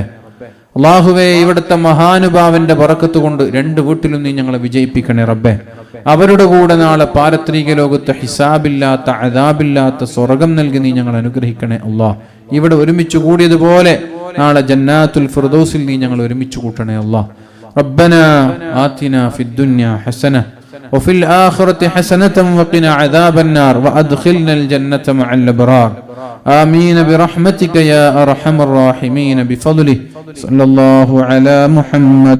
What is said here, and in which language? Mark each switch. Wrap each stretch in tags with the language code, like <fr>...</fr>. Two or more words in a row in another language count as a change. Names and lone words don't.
<ml>അല്ലാഹുവേ, ഇവിടുത്തെ മഹാനുഭാവന്റെ ബറക്കത്ത് കൊണ്ട് 2 വീട്ടിലും നീ ഞങ്ങളെ വിജയിപ്പിക്കണേ റബ്ബേ. അവരുടെ കൂടെ നാളെ പാരത്രിക ലോകത്ത് ഹിസാബില്ലാത്ത അദാബില്ലാത്ത സ്വർഗം നൽകി നീ ഞങ്ങൾ അനുഗ്രഹിക്കണേ അല്ലാഹ്. ഇവിടെ ഒരുമിച്ച് കൂടിയതുപോലെ നാളെ ജന്നാത്തുൽ ഫിർദൗസിൽ നീ ഞങ്ങൾ ഒരുമിച്ച് കൂട്ടണേ അല്ലാഹ്.</ml> <ar>ربنا آتنا في الدنيا حسنة وفي الآخرة حسنة وقنا عذاب النار وأدخلنا الجنة مع الأبرار آمين برحمتك يا أرحم الراحمين بفضله صلى الله على محمد</ar>